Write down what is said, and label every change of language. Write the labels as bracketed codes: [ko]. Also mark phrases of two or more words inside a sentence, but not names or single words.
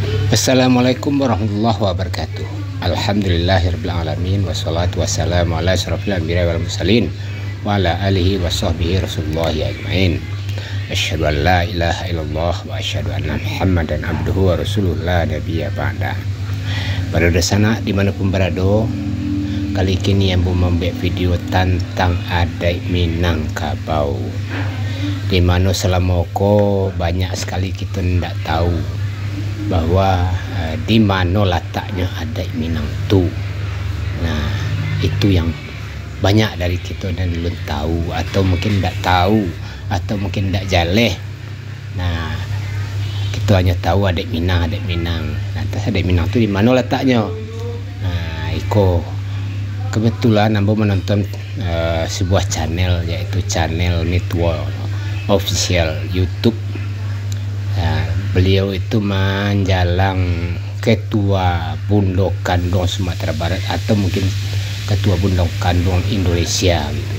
[ar] السلام عليكم ورحمة الله وبركاته. الحمد لله رب العالمين. والصلاة والسلام على أشرف الأنبياء والمرسلين وعلى آله وصحبه رسول الله أجمعين. أشهد أن لا إله إلا الله وأشهد أن محمدا عبده ورسوله لا نبي بعد. [id] Pada sana dimanapun berada, kali ini yang membuat video tentang adat Minangkabau, di mana selama ko banyak sekali kita tidak tahu bahwa di mana letaknya adat Minang tu. Nah, itu yang banyak dari kita dan belum tahu, atau mungkin tidak tahu, atau mungkin tidak jaleh. Nah, kita hanya tahu adat Minang, adat Minang. Lantas adat Minang tu di mana letaknya? Nah, Iko kebetulan ambo menonton sebuah channel, yaitu channel Network Official YouTube. Beliau itu menjalang ketua Bundok Kandung Sumatera Barat, atau mungkin ketua Bundok Kandung Indonesia gitu.